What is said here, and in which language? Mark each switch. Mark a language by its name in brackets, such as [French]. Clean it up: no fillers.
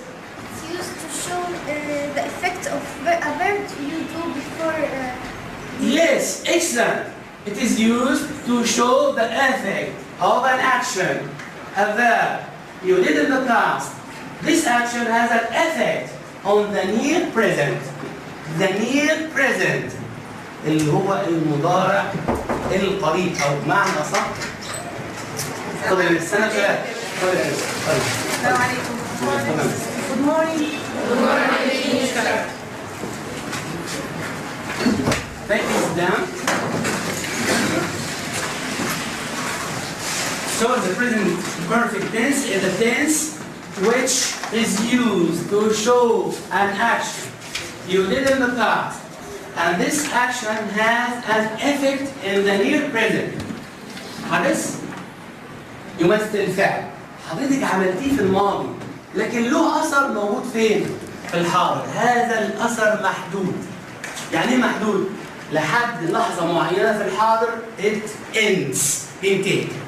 [English] It's used to show the effect of a verb you do before. Yes, excellent. It is used to show the effect of an action, a verb you did in the past. This action has an effect on the near present. The near present [Arabic] اللي هو المضارع القريب أو بمعنى صح. طب السنة كده. السلام عليكم. [English] Good morning. Good morning. Take this down. So the present perfect tense is a tense which is used to show an action you did in the past, and this action has an effect in the near present. [Arabic] حدث يمثل فعل حضرتك عملتيه في الماضي لكن له اثر موجود فين؟ في الحاضر، هذا الأثر محدود. يعني إيه محدود؟ لحد لحظة معينة في الحاضر [English] it ends، [Arabic] بينتهي.